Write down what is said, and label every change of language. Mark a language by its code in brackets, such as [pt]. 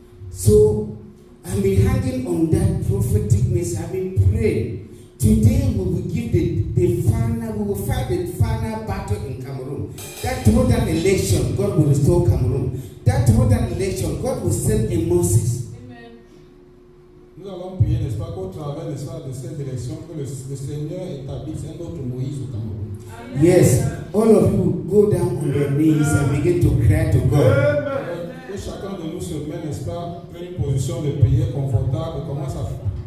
[en] So I've been hanging on that prophetic message. I've been praying. Today we will give we will fight the final battle in Cameroon. That through that election, God will restore Cameroon. That through that election, God will send a Moses. Amen. [fr] Nous allons prier, n'est-ce pas, qu'au travers, n'est-ce pas, de cette élection, que le Seigneur établisse un autre Moïse au Cameroun. Amen. [en] Yes, all of you go down on your knees and begin to cry to God. [fr] Que chacun de nous se met, n'est-ce pas, prenne une position de prière confortable et commence à